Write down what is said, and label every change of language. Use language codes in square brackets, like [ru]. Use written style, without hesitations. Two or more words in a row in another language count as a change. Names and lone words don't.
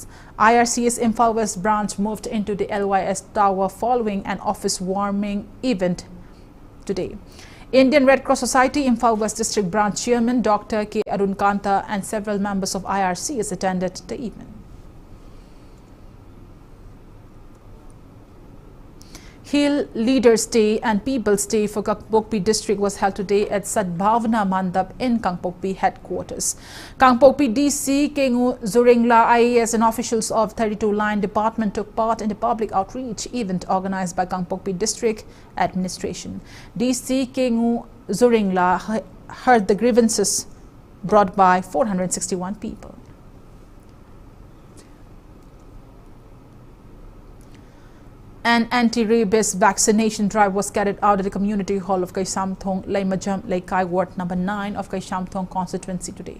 [en] IRCS Imphal West Branch moved into the LYS Tower following an office warming event today. Indian Red Cross Society Imphal West District Branch Chairman Dr. K. Arun Kanta and several members of IRCS attended the event. Hill Leaders Day and People's Day for Kangpokpi District was held today at Sadbhavna Mandap in Kangpokpi headquarters. Kangpokpi DC Kengu Zuringla IAS and officials of 32 Line Department took part in the public outreach event organized by Kangpokpi District Administration. DC Kengu Zuringla heard the grievances brought by 461 people. An anti-rabies vaccination drive was carried out at the community hall of Kaishamthong, Laimajam, Laikai Ward number 9 of Kaishamthong constituency today.